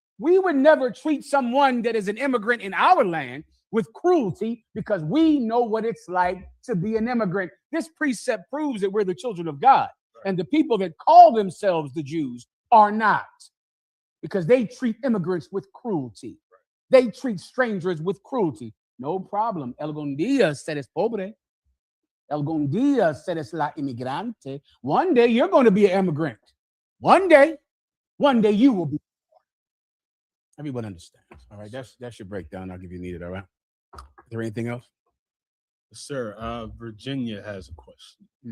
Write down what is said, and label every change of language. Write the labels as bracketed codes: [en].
[en] We would never treat someone that is an immigrant in our land with cruelty, because we know what it's like to be an immigrant. This precept proves that we're the children of God. And the people that call themselves the Jews are not, because they treat immigrants with cruelty. They treat strangers with cruelty. No problem. [es] Algún día serás pobre. Algún día serás la inmigrante. [en] One day you're going to be an immigrant. One day you will be. Everyone understands. All right, that's your breakdown. I'll give you needed. All right. Is there anything else? Yes, sir. Virginia has a question.